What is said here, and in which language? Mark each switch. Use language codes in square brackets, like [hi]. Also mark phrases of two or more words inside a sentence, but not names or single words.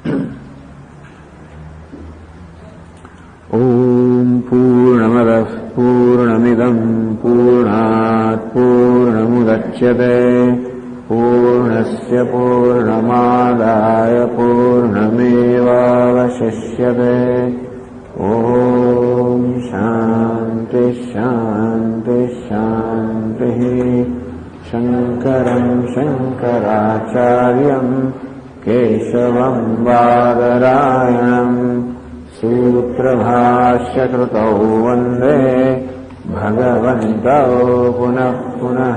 [sa] ઓમ પૂર્ણમદઃ પૂર્ણમિદં પૂર્ણાત પૂર્ણમુદચ્યતે પૂર્ણસ્ય પૂર્ણમાદાય પૂર્ણમેવાવશિષ્યતે. ઓમ શાંતિ શાંતિ શાંતિ. शङ्करम् शङ्कराचार्यम् केशवम् बादरायणम् सूत्रभाष्यकृतौ वन्दे भगवन्तौ पुनः पुनः.